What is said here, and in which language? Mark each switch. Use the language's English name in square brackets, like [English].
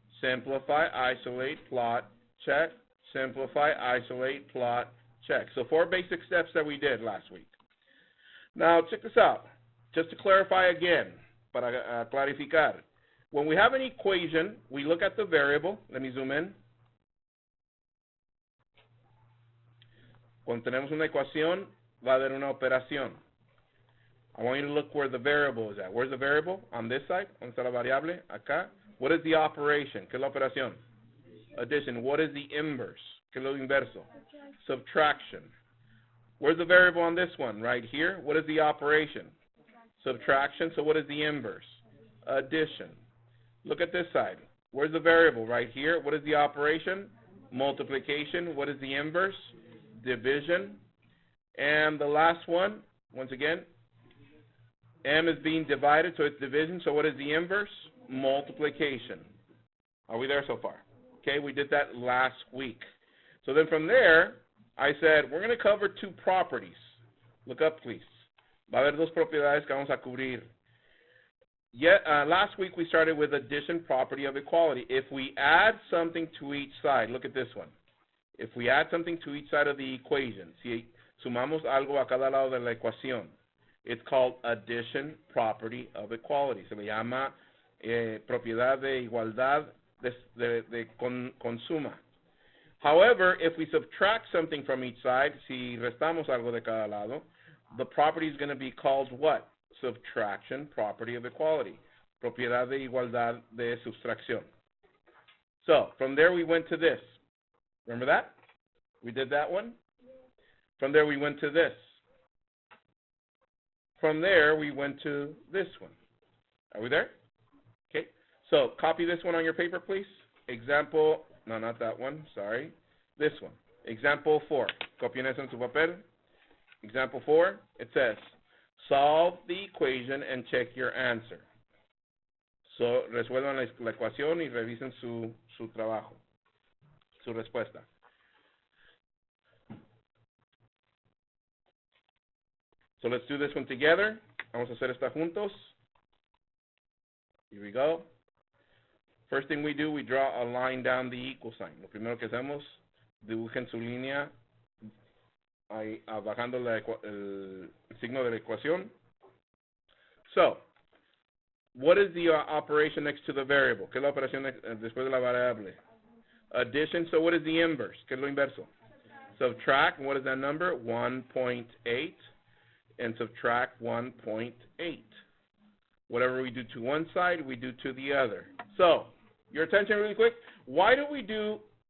[English] Simplify, isolate, plot, check. Simplify, isolate, plot, check. So 4 basic steps that we did last week. Now, check this out. Just to clarify again, [Spanish] para clarificar. [English] When we have an equation, we look at the variable. Let me zoom in. [Spanish] Cuando tenemos una ecuación, va a haber una operación. [English] I want you to look where the variable is at. Where's the variable? On this side. [Spanish] ¿Dónde está la variable? Acá. [English] What is the operation? [Spanish] ¿Qué es la operación? [English] Addition. What is the inverse? [Spanish] ¿Qué es lo inverso? [English] Subtraction. Where's the variable on this one? Right here. What is the operation? Subtraction. So what is the inverse? Addition. Look at this side. Where's the variable? Right here. What is the operation? Multiplication. What is the inverse? Division. And the last one, once again, m is being divided, so it's division. So what is the inverse? Multiplication. Are we there so far? Okay, we did that last week. So then from there, I said, we're going to cover 2 properties. Look up, please. [Spanish] Va a haber 2 propiedades que vamos a cubrir. [English] Last week we started with addition, property of equality. If we add something to each side, look at this one. If we add something to each side of the equation, [Spanish] si sumamos algo a cada lado de la ecuación, [English] it's called addition, property of equality. [Spanish] Se le llama propiedad de igualdad de consuma. [English] However, if we subtract something from each side, [Spanish] si restamos algo de cada lado, [English] the property is going to be called what? Subtraction, property of equality. [Spanish] Propiedad de igualdad de sustracción. [English] So, from there we went to this. Remember that? We did that one. From there we went to this. From there we went to this one. Are we there? Okay. So copy this one on your paper, please. Example, no, not that one. Sorry. This one. Example 4. [Spanish] Copien eso en su papel. [English] Example 4. It says, solve the equation and check your answer. So [Spanish] resuelvan la ecuación y revisen su trabajo. Su respuesta. [English] So let's do this one together. [Spanish] Vamos a hacer esta juntos. [English] Here we go. First thing we do, we draw a line down the equal sign. [Spanish] Lo primero que hacemos, dibujen su línea ahí, bajando el signo de la ecuación. [English] So, what is the operation next to the variable? [Spanish] ¿Qué es la operación después de la variable? [English] Addition, so what is the inverse? [Spanish] ¿Qué es lo inverso? [English] Subtract, what is that number? 1.8. And subtract 1.8. Whatever we do to one side, we do to the other. So, your attention really quick. Why do we do